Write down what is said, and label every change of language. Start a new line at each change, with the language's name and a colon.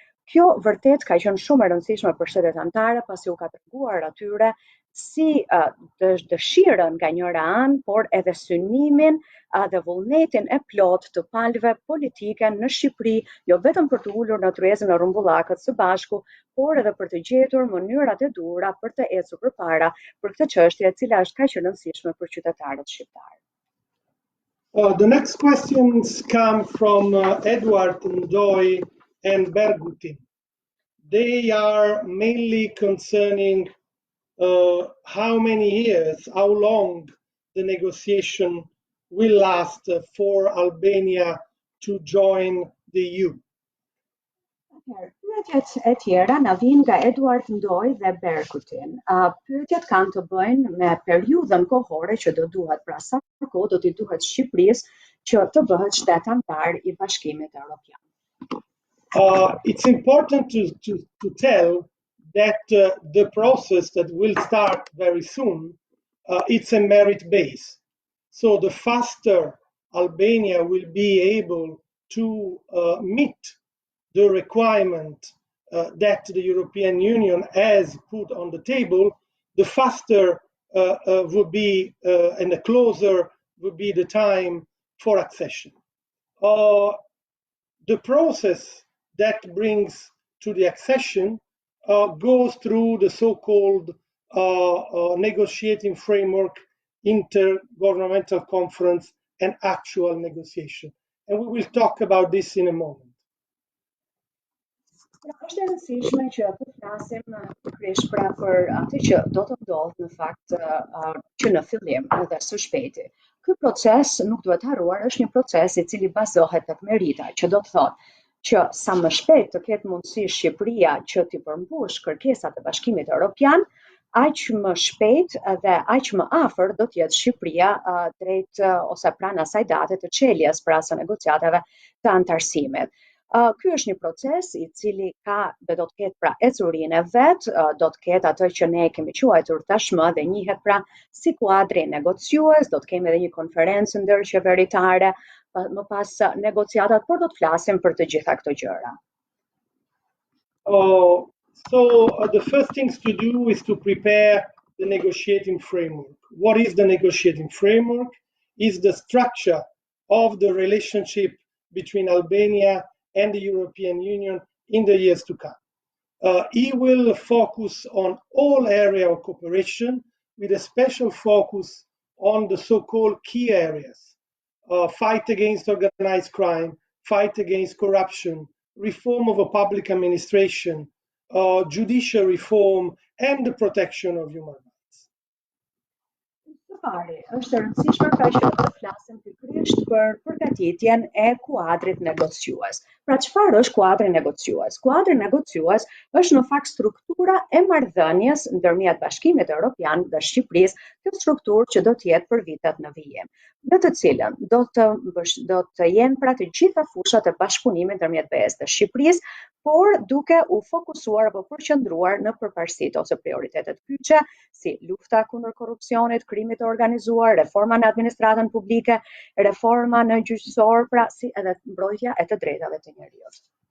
Albanian: Kjo vërtet ka qenë shumë e rëndësishme për shtetet anëtare pasi u ka treguar atyre si dëshirën nga njëra anë, por edhe synimin dhe vullnetin e plot të palëve politike në Shqipëri, jo vetëm për të ulur në tryezën e rrumbullakët së bashku, por edhe për të gjetur mënyrat e duhura për të ecur përpara për këtë çështje e cila është kaq e rëndësishme për qytetarët shqiptar.
English: The next questions come from Edward Ndoi and Bergutin. They are mainly concerning how many years, how long the negotiation will last for Albania to join the EU.
Albanian: Pyetjet e tjera na vijnë nga Eduard Ndoj dhe Berkutin. Pyetjet kanë të bëjnë me periudhën kohore që do duhet, pra sa kohë do t'i duhet Shqipërisë që të bëhet shtet antar i Bashkimit Evropian.
English: It's important to tell that the process that will start very soon, it's a merit base. So the faster Albania will be able to meet the requirement that the European Union has put on the table, the faster would be and the closer would be the time for accession. The process that brings to the accession goes through the so-called negotiating framework, intergovernmental conference, and actual negotiation. And we will talk about this in a moment.
Albanian: Është e rëndësishme që të flasim pikërisht pra për atë që do të ndodhë në fakt që në fillim edhe së shpejti. Ky proces nuk duhet harruar, është një proces i cili bazohet tek merita, që do të thotë që sa më shpejt të ketë mundësi Shqipëria që t'i përmbush kërkesat e Bashkimit Evropian, aq më shpejt dhe aq më afër do të jetë Shqipëria drejt ose pranë asaj date të çeljes pra së negociatave të antarësimit. Ky është një proces i cili ka dhe do të ketë pra ecurinë e vet, do të ketë atë që ne kemi quajtur tashmë dhe njihet pra si kuadri negociues, do të kemi edhe një konferencë ndërqeveritare më pas negociatat, por do të flasim për të gjitha këto gjëra.
English: The first things to do is to prepare the negotiating framework. What is the negotiating framework? Is the structure of the relationship between Albania and the European Union in the years to come. He will focus on all areas of cooperation with a special focus on the so-called key areas. Fight against organized crime, fight against corruption, reform of a public administration, judicial reform, and the protection of human rights.
Albanian: Pari, është e rëndësishme pra që të flasim pikërisht për përgatitjen e kuadrit negociues. Pra çfarë është kuadri negociues? Kuadri negociues është në fakt struktura e marrëdhënies ndërmjet Bashkimit Evropian dhe Shqipërisë, kjo strukturë që do të jetë për vitet në vijim, në të cilën do të jenë pra të gjitha fushat e bashkëpunimit ndërmjet BE-s dhe Shqipërisë, por duke u fokusuar apo përqendruar në përparësitë ose prioritetet kyçe, si lufta kundër korrupsionit, krimit të organizuar, reforma në administratën publike, reforma në gjyqësor, pra si edhe mbrojtja e të drejtave të njerëzit.